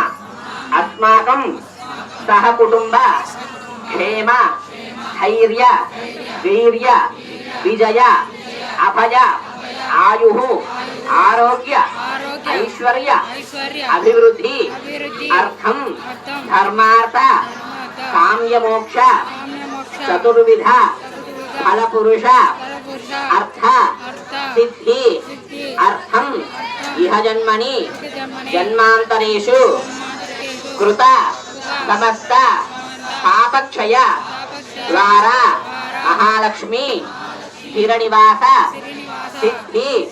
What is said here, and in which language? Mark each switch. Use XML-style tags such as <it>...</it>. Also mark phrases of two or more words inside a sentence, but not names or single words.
<sa>అస్మాకం సహ కుటుంబ క్షేమ ధైర్య వీర్య విజయ అభయ ఆయు ఆరోగ్య ఐశ్వర్య అభివృద్ధి అర్థం ధర్మార్థ కామ్యమోక్ష చతుర్విధ ఫలపురుష अर्थ सिद्धि अर्थम इह जन्मनि जन्मांतरेषु कृत समस्त पापक्षय द्वारा महालक्ष्मी हिरण्यवास सिद्धि</sa>